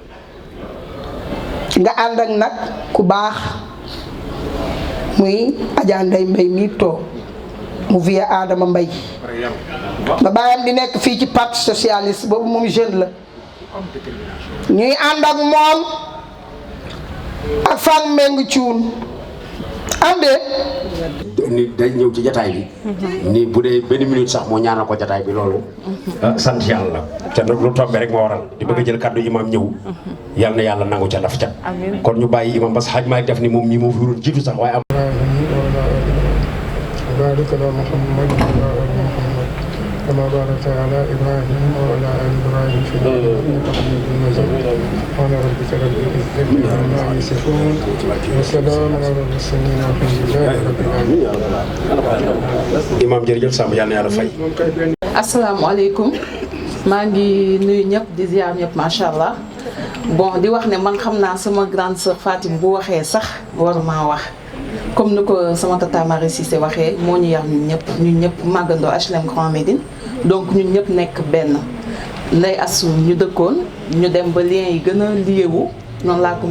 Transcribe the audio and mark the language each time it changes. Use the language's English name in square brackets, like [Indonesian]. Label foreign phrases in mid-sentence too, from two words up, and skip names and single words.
[Wolof] nga ànd ak nag ku baax muy Adja Ndeye Mbaye mii toog mu vie Adama Mbaye ba baayam di nekk fii ci [French] parti socialiste [Wolof] boobu moom jeune la ñuy ànd ak moom ak Fane Mbengue Thioune àndee ni day ñëw ci jataay bi ni bu dee benn minute sax moo ñaanal ko jataay bi loolu sant yàlla te nag lu tombe rek moo waral di bëgg a jël kàddu imam ñëw yal na yàlla nangu ca laf ca kon ñu bàyyi imam parce que xaj maa def ni moom ñi moo fi waroon jiitu sax waaye am [Arabic] وبارك على محمد وعلى آل محمد كما باركت على إبراهيم وعلى آل إبراهيم في العالمين إنك حميد مجيد سبحان ربك رب العزة عما يصفون وسلام على المرسلين والحمد لله رب العالمين. [Wolof] imam jërëjëf Samb yal na yàlla fay. asalaamaaleykum maa ngi nuyu ñëpp di ziar ñëpp [Arabic] ما شاء الله [Wolof] bon di wax ne man xam naa sama [French] grande sœur [Wolof] Fatim bu waxee sax waruma wax. comme ni ko sama tata Marie Cissé waxee moo ñu yar ñun ñëpp màggandoo HLM Grand Médine donc ñun ñëpp nekk benn Ndeye Assou ñu dëkkoon ñu dem ba lien yi gën a liyewu noonu laa ko